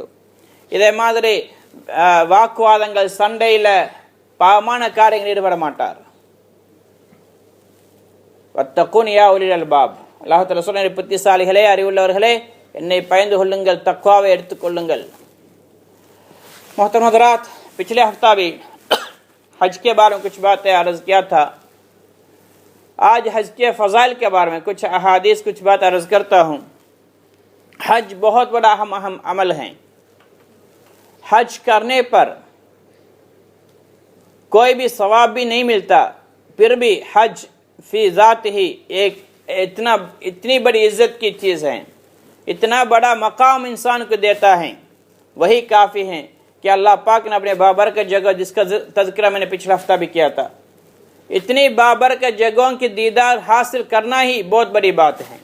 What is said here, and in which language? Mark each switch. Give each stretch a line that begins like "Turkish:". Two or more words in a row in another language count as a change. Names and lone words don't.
Tamil: இதே மாதிரி வாக்குவாதங்கள், சண்டையில், பாவமான காரியங்கள் ஈடுபட மாட்டார்.
Arabic: واتقون يا أولي الألباب,
Tamil: அல்லாஹ் தஆலா சொல்றார், புத்திசாலிகளே, அறிவுள்ளவர்களே, என்னை பயந்து கொள்ளுங்கள், तक़वा எடுத்துக்கொள்ளுங்கள்.
Urdu: محترم حضرات، پچھلے ہفتہ بھی حج کے بارے میں کچھ باتیں عرض کیا تھا. آج حج کے فضائل کے بارے میں کچھ احادیث، کچھ بات عرض کرتا ہوں. حج بہت بڑا اہم عمل ہے. حج کرنے پر کوئی بھی ثواب بھی نہیں ملتا، پھر بھی حج فی ذات ہی ایک اتنی بڑی عزت کی چیز ہے، اتنا بڑا مقام انسان کو دیتا ہے، وہی کافی ہے کہ اللہ پاک نے اپنے بابرکت جگہ، جس کا تذکرہ میں نے پچھلا ہفتہ بھی کیا تھا، اتنی بابرکت جگہوں کی دیدار حاصل کرنا ہی بہت بڑی بات ہے۔